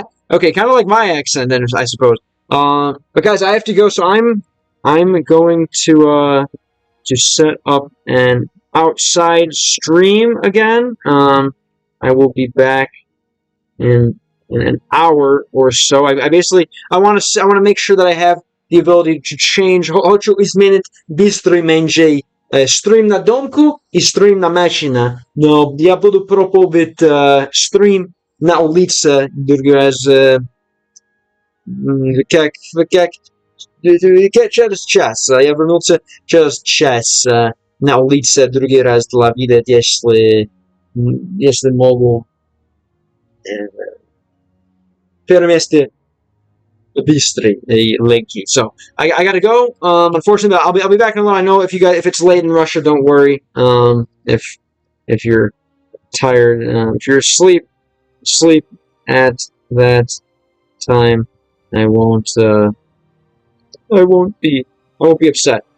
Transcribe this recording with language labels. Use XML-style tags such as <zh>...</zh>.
<en>Okay, kind of like my accent, then I suppose. But guys, I have to go, so I'm going to set up an outside stream again. I will be back in an hour or so. I basically I want to make sure that I have the ability to change.</en> <ru>Хочу изменить быстрый менеджер. Стрим на домку и стрим на машина. Но я буду пробовать стрим на улице другой раз. Как через час. Я вернулся через час на улице другой раз для вида, если могу. Первое место быстрый и легкий.</ru> <en>So I gotta go. Unfortunately, I'll be back in a little. I know if it's late in Russia, don't worry. If you're tired, if you're asleep at that time. I won't be upset.</en>